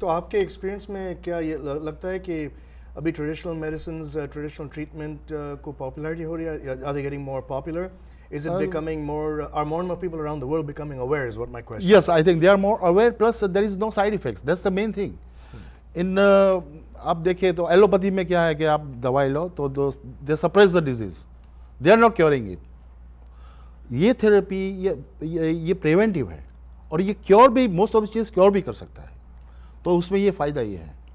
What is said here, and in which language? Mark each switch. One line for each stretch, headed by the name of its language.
Hindi: तो आपके experience में क्या ये लगता है कि अभी
English: traditional medicines, traditional treatment
Hindi: को popularity हो रही है?
English: Are they getting more popular? Is it becoming more? Are more and more people around the world becoming aware? Is what my question. Yes, I think they are more aware. Plus, there is no side effects. That's the main thing.
Hindi: In आप देखें तो allopathy में क्या है कि आप दवाई लो तो
English: They suppress the disease, they are not curing it.
Hindi: ये थेरेपी ये प्रिवेंटिव है और ये क्योर भी, मोस्ट ऑफ चीज़ क्योर भी कर सकता है, तो उसमें ये फ़ायदा ये है.